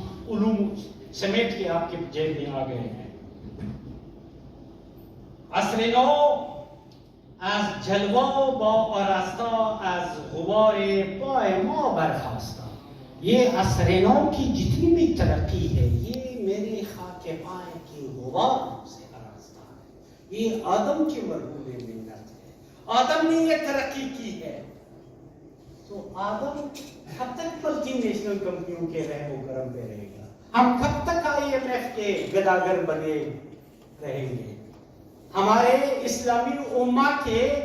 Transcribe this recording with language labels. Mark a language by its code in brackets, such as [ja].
[ur] علوم سمیٹ کے آپ کے جیب میں آ گئے ہیں. [fa] عصر نو از جلوه با آراستا از غبار پای ما برخاستا. [ur] یہ عصر نو کی جتنی بھی ترقی ہے، یہ میرے خاک پائے کی غبار سے آراستہ ہے. یہ آدم کے مرحوم منت ہے. آدم نے یہ ترقی کی ہے. تو آدم کب تک ملٹی نیشنل کمپنیوں کے رحم و کرم پہ رہے گا؟ ہم کب تک IMF کے گداگر بنے رہیں گے؟ ہمارے اسلامی امہ کے